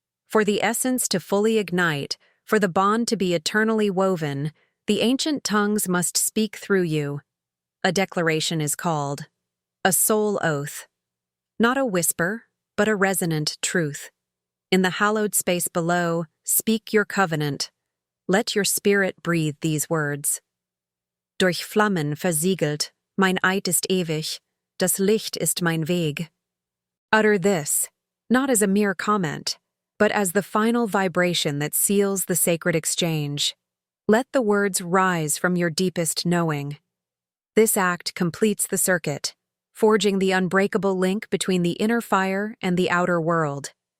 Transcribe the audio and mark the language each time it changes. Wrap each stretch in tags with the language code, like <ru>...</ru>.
<en>For the essence to fully ignite, for the bond to be eternally woven, the ancient tongues must speak through you. A declaration is called, a soul oath. Not a whisper, but a resonant truth. In the hallowed space below, speak your covenant. Let your spirit breathe these words.</en> <de>Durch Flammen versiegelt, mein Eid ist ewig, das Licht ist mein Weg.</de> <en>Utter this, not as a mere comment, but as the final vibration that seals the sacred exchange. Let the words rise from your deepest knowing. This act completes the circuit, forging the unbreakable link between the inner fire and the outer world.</en>